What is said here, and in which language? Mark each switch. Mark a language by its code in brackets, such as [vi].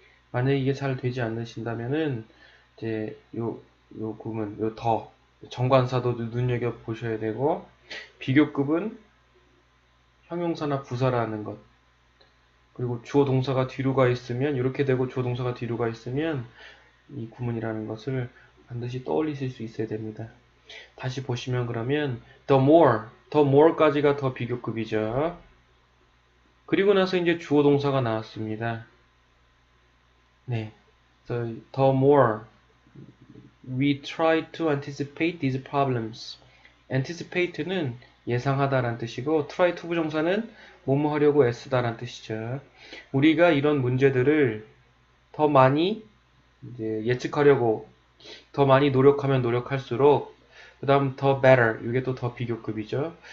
[ko] 만약에 이게 잘 되지 않으신다면은 이제 요 구문 요 더 정관사도 눈여겨 보셔야 되고 비교급은 형용사나 부사라는 것 그리고 주어 동사가 뒤로 가 있으면 이렇게 되고 주어 동사가 뒤로 가 있으면 이 구문이라는 것을 반드시 떠올리실 수 있어야 됩니다. 다시 보시면 그러면 the more까지가 더 비교급이죠. 그리고 나서 이제 주어 동사가 나왔습니다. 네, [en] the more we try to anticipate these problems. [ko] anticipate는 예상하다라는 뜻이고 try to 부정사는 뭐뭐 하려고 애쓰다라는 뜻이죠. 우리가 이런 문제들을 더 많이 이제 예측하려고 더 많이 노력하면 노력할수록 그 다음 더 better 이게 또 더 비교급이죠.